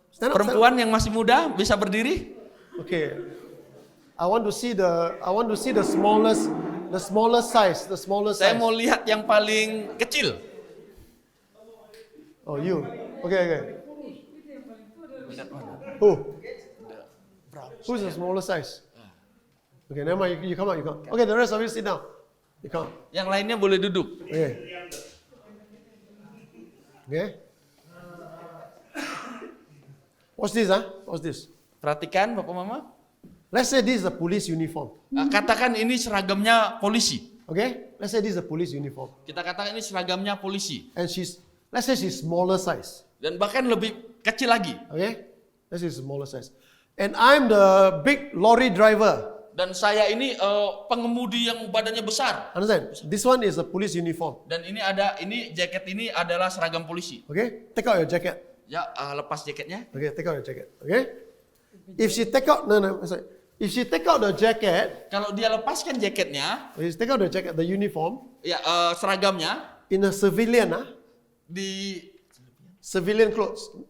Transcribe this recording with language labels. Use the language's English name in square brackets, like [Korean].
[Indonesian] Perempuan yang masih muda bisa berdiri. [English] Okay. I want to see the smallest size. [Indonesian] Saya mau lihat yang paling kecil. [English] Oh, you. Okay. Who? Who's the smallest size? Okay, never mind. You come out. Okay, the rest of you sit down. You come. [Indonesian] Yang lainnya boleh duduk. [English] Okay. What's this? What's this? [Indonesian] Perhatikan, Bapak Mama. [English] Let's say this is a police uniform. [Indonesian] Katakan ini seragamnya polisi. [English] Okay? Let's say this is a police uniform. [Indonesian] Kita katakan ini seragamnya polisi. [English] And let's say she's smaller size. [Indonesian] Dan bahkan lebih kecil lagi. [English] Okay? Let's say she's smaller size. And I'm the big lorry driver. [Indonesian] Dan saya ini pengemudi yang badannya besar. [English] Understand? This one is a police uniform. [Indonesian] Dan ini jaket ini adalah seragam polisi. [English] Okay? Take out your jacket. [Indonesian] Ya, lepas jaketnya. [English] Okay, take out your jacket. Okay? If she take out If she take out the jacket, [Indonesian] kalau dia lepaskan jaketnya, [English] the uniform, [Indonesian] ya seragamnya, [English] in a civilian, [Indonesian] di [English] civilian clothes.